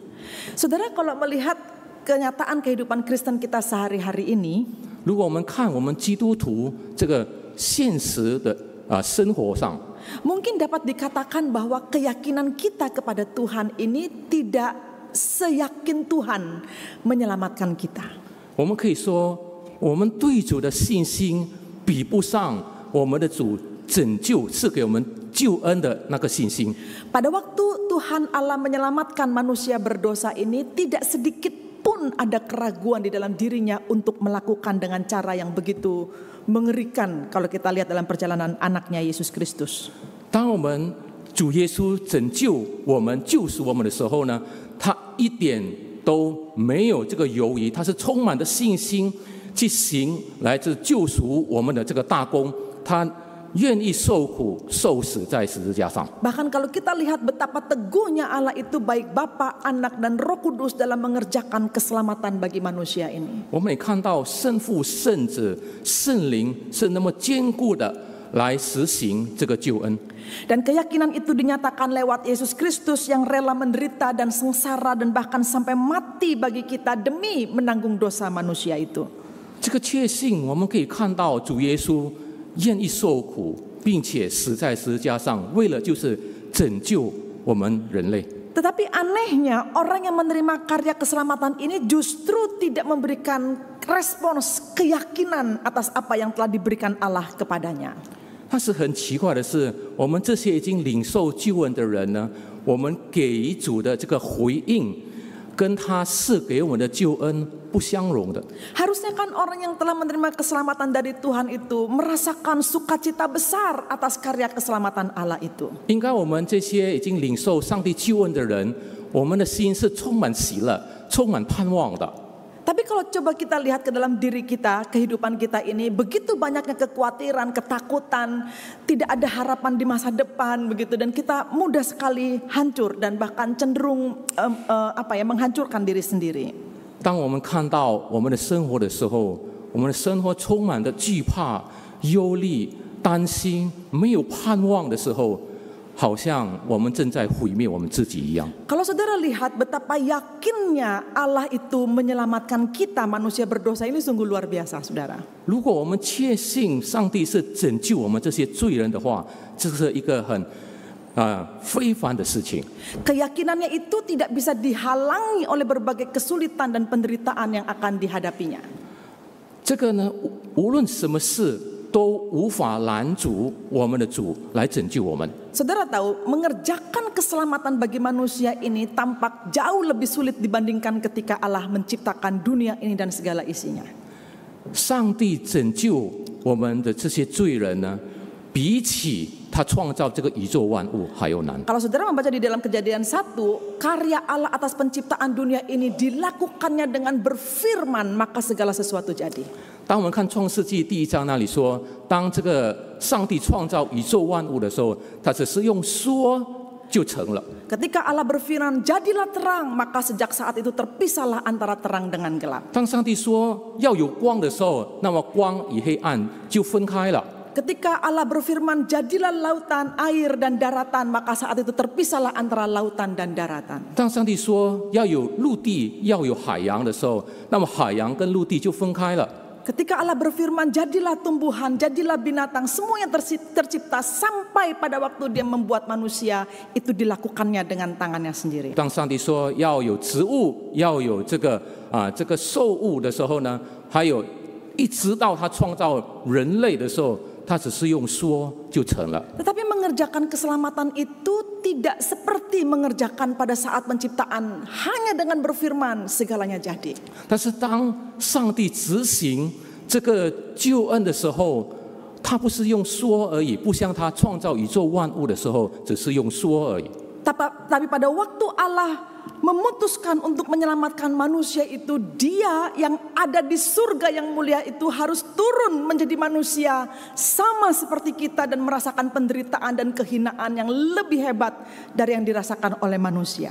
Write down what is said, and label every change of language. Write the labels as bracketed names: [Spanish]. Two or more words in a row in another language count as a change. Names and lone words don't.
[Indonesian] Saudara, kalau melihat kenyataan kehidupan Kristen kita sehari-hari ini, [Chinese] 如果我们看我们基督徒这个现实的生活上， [Indonesian] mungkin dapat dikatakan bahwa keyakinan kita kepada Tuhan ini tidak seyakin Tuhan menyelamatkan kita. [Chinese] 我们可以说，我们对主的信心比不上我们的主拯救赐给我们救恩的那个信心。 [Indonesian] Pada waktu Tuhan Allah menyelamatkan manusia berdosa ini, tidak sedikit pun ada keraguan di dalam dirinya untuk melakukan dengan cara yang begitu mengerikan kalau kita lihat dalam perjalanan anaknya Yesus Kristus. [Chinese] 当我们主耶稣拯救我们、救赎我们的时候呢，他一点都没有这个犹豫，他是充满着信心去行来自救赎我们的这个大功，他愿意受苦、受死在十字架上。 [Indonesian] Bahkan kalau kita lihat betapa teguhnya Allah itu baik Bapa, Anak dan Roh Kudus dalam mengerjakan keselamatan bagi manusia ini. [Chinese] 我们也看到圣父、圣子、圣灵是那么坚固的来实行这个救恩。 [Indonesian] Dan keyakinan itu dinyatakan lewat Yesus Kristus yang rela menderita dan sengsara dan bahkan sampai mati bagi kita demi menanggung dosa manusia itu. [Chinese] 这个确信，我们可以看到主耶稣愿意受苦，并且死在十字架上，为了就是拯救我们人类。 [Indonesian] Tetapi anehnya orang yang menerima karya keselamatan ini justru tidak memberikan respons keyakinan atas apa yang telah diberikan Allah kepadanya. [Chinese] 但是很奇怪的是，我们这些已经领受救恩的人呢，我们给予主的这个回应，跟他赐给我们的救恩不相容的。 [Indonesian] Harusnya kan orang yang telah menerima keselamatan dari Tuhan itu merasakan sukacita besar atas karya keselamatan Allah itu. [Chinese] 应该我们这些已经领受上帝救恩的人，我们的心是充满喜乐、充满盼望的。 [Indonesian] Tapi kalau coba kita lihat ke dalam diri kita, kehidupan kita ini begitu banyaknya kekhawatiran, ketakutan, tidak ada harapan di masa depan begitu, dan kita mudah sekali hancur dan bahkan cenderung menghancurkan diri sendiri. [Chinese] 当我们看到我们的生活的时候，我们的生活充满着惧怕、忧虑、担心、没有盼望的时候，好像我们正在毁灭我们自己一样。 [Indonesian] Kalau saudara lihat betapa yakinnya Allah itu menyelamatkan kita manusia berdosa ini sungguh luar biasa, saudara. [Chinese] 如果我们确信上帝是拯救我们这些罪人的话，这是一个很非凡的事情。 [Indonesian] Keyakinannya itu tidak bisa dihalangi oleh berbagai kesulitan dan penderitaan yang akan dihadapinya. [Chinese] 这个呢，无论什么事都无法拦阻我们的主来拯救我们。 [Indonesian] Saudara tahu, mengerjakan keselamatan bagi manusia ini tampak jauh lebih sulit dibandingkan ketika Allah menciptakan dunia ini dan segala isinya. [Chinese] 上帝拯救我们的这些罪人呢，比起他创造这个宇宙万物还要难。 [Indonesian] Kalau saudara membaca di dalam Kejadian 1, karya Allah atas penciptaan dunia ini dilakukannya dengan berfirman, maka segala sesuatu jadi. [Chinese] 当我们看创世纪第1章那里说，当这个上帝创造宇宙万物的时候，他只是用说就成了。 [Indonesian] Ketika Allah berfirman, jadilah terang, maka sejak saat itu terpisahlah antara terang dengan gelap. [Chinese] 当上帝说要有光的时候，那么光与黑暗就分开了。 [Indonesian] Ketika Allah berfirman, jadilah lautan, air dan daratan, maka saat itu terpisahlah antara lautan dan daratan. [Chinese] 当上帝说要有陆地、要有海洋的时候，那么海洋跟陆地就分开了。 [Indonesian] Ketika Allah berfirman, jadilah tumbuhan, jadilah binatang, semua yang tercipta sampai pada waktu Dia membuat manusia, itu dilakukannya dengan tangannya sendiri. [Chinese] 当上帝说要有植物、要有这个受物的时候呢，还有一直到他创造人类的时候， 他只是用说就成了。 [Indonesian] Tetapi mengerjakan keselamatan itu tidak seperti mengerjakan pada saat penciptaan, hanya dengan berfirman segalanya jadi. [Chinese] 但是当上帝执行这个救恩的时候，他不是用说而已，不像他创造宇宙万物的时候，只是用说而已。 [Indonesian] Tapi pada waktu Allah memutuskan untuk menyelamatkan manusia itu, Dia yang ada di surga yang mulia itu harus turun menjadi manusia sama seperti kita dan merasakan penderitaan dan kehinaan yang lebih hebat dari yang dirasakan oleh manusia.